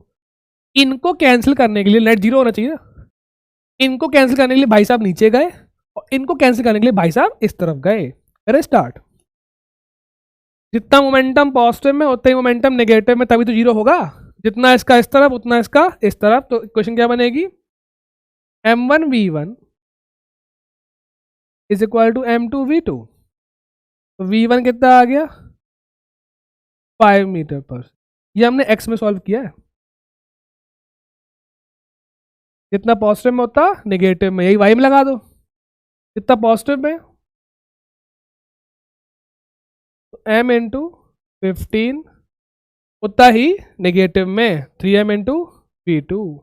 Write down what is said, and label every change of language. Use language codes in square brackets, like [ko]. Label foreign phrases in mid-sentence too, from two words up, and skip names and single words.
[hi] इनको कैंसिल करने के लिए नेट 0 होना चाहिए ना, इनको कैंसिल करने के लिए भाई साहब नीचे गए, और इनको कैंसिल करने के लिए भाई साहब इस तरफ गए। करें स्टार्ट, जितना [en] momentum positive [hi] में उतना ही [en] momentum negative [hi] में, तभी तो 0 होगा, जितना इसका इस तरफ उतना इसका इस तरफ। तो क्वेश्चन क्या बनेगी, [en] m1 v1 is equal to m2 v2, [hi] v1 कितना आ गया 5 मीटर पर, ये हमने x में सॉल्व किया है, जितना पॉजिटिव में होता नेगेटिव में, यही y में लगा दो, जितना पॉजिटिव में तो m इंटू 15 उतना ही नेगेटिव में 3m इंटू v2,